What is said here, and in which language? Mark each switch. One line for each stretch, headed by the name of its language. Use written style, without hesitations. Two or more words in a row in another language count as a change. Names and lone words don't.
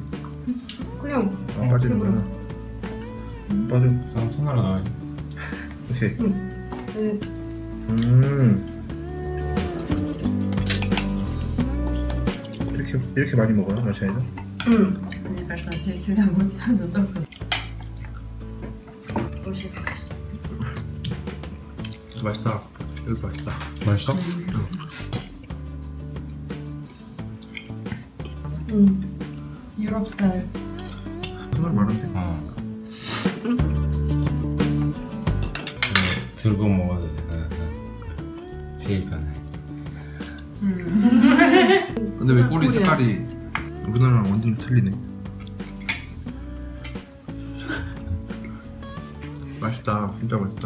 Korean: 그냥 빠지는구나. 빠져. 손으로 넣어야지. 오케이. 네. 이렇게 많이 먹어요 러시아에서? 응.
Russian: Мне кажется, здесь всегда будет зато очень
Korean: 맛있다. 이거 맛있다. 맛있어?
English: Europe style.
Korean: 정말 많은데? 들고 먹어도 돼. 제일 편해. 근데 왜 꼬리 색깔이 우리나라랑 완전 틀리네. 맛있다. 진짜 맛있다.